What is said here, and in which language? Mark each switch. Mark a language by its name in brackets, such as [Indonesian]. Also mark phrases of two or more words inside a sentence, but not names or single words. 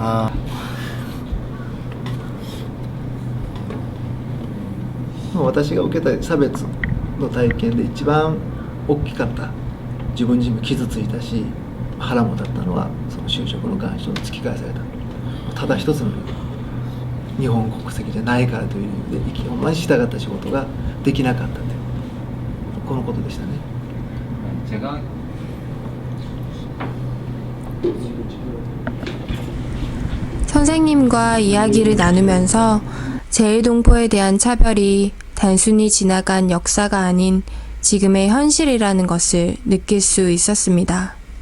[Japanese] 私が受けた差別の体験で一番大きかった、自分自身も傷ついたし腹も立ったのはその就職の願書を突き返された。ただ一つの日本国籍じゃないからという理由でほんまに従った仕事ができなかったというこのことでしたね。 [Korean] 제가 선생님과 이야기를 나누면서 제1동포에 대한 차별이 단순히 지나간 역사가 아닌 지금의 현실이라는 것을 느낄 수 있었습니다.